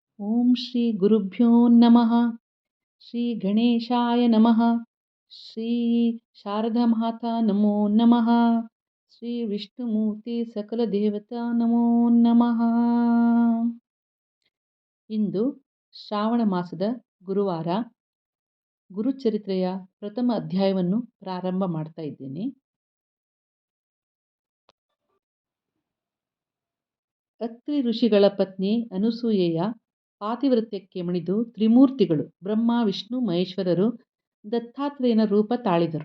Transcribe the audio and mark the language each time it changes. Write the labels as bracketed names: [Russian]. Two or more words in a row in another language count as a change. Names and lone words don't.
[Sanskrit] ಓಂ ಶ್ರೀ ಗುರುಭ್ಯೋ ನಮಃ. ಶ್ರೀ ಗಣೇಶಾಯ ನಮಃ. ಶ್ರೀ ಶಾರದಾ ಮಾತಾ ನಮೋ ನಮಃ. ಶ್ರೀ ವಿಷ್ಣುಮೂರ್ತಿ ಸಕಲ ದೇವತಾ ನಮೋ ನಮಃ. [Kannada] ಇಂದು ಶ್ರಾವಣ ಮಾಸದ ಗುರುವಾರ. ಗುರುಚರಿತ್ರೆಯ ಪ್ರಥಮ ಅಧ್ಯಾಯವನ್ನು ಪ್ರಾರಂಭ ಮಾಡ್ತಾ ಇದ್ದೇನೆ. ಅತ್ರಿ ಋಷಿಗಳ ಪತ್ನಿ ಅನಸೂಯೆಯ ಪಾತಿವ್ರತ್ಯಕ್ಕೆ ಮಣಿದು ತ್ರಿಮೂರ್ತಿಗಳು ಬ್ರಹ್ಮ ವಿಷ್ಣು ಮಹೇಶ್ವರರು ದತ್ತಾತ್ರೇಯನ ರೂಪ ತಾಳಿದರು.